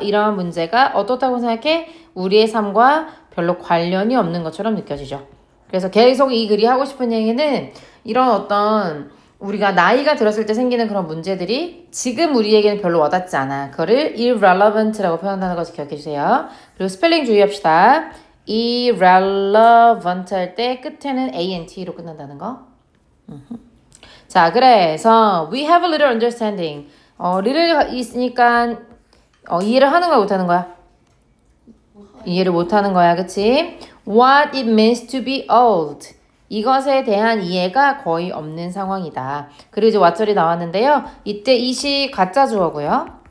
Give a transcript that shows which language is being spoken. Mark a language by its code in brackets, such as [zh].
[ko] 이러한 문제가 어떻다고 생각해? 우리의 삶과 별로 관련이 없는 것처럼 느껴지죠. 그래서 계속 이 글이 하고 싶은 얘기는 이런 어떤 우리가 나이가 들었을 때 생기는 그런 문제들이 지금 우리에게는 별로 와닿지 않아. 그거를 irrelevant라고 표현하는 것을 기억해 주세요. 그리고 스펠링 주의합시다. irrelevant 할 때 끝에는 ant로 끝난다는 거. 자, 그래서 [en] we have a little understanding. [ko] little 있으니까 이해를 하는 거야, 못하는 거야? 이해를 못하는 거야, 그치? [en] What it means to be old. [ko] 이것에 대한 이해가 거의 없는 상황이다. 그리고 이제 왓절이 나왔는데요. 이때 이시 가짜 주어고요.